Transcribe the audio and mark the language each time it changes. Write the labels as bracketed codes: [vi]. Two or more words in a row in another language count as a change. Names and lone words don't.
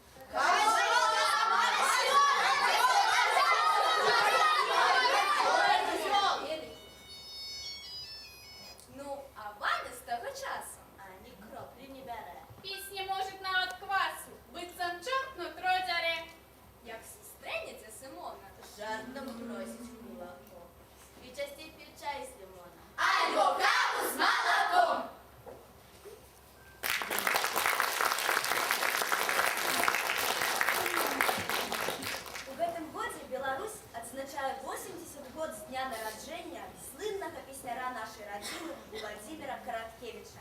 [be] Ну, а Ваня з таго часу Ані кроплі не бярэ. Піць не можуть народ квасу, быццам чорт нутро дзярэ. як сустрэнеце Сымона, Жартом просіць кулако. І часцей п'є чай з лимона. Альбо каву з малаком. У гэтым годзе Беларусь адзначае 80 год з дня нараджэння слыннага песняра нашай радзімы Владзіміра Караткевіча.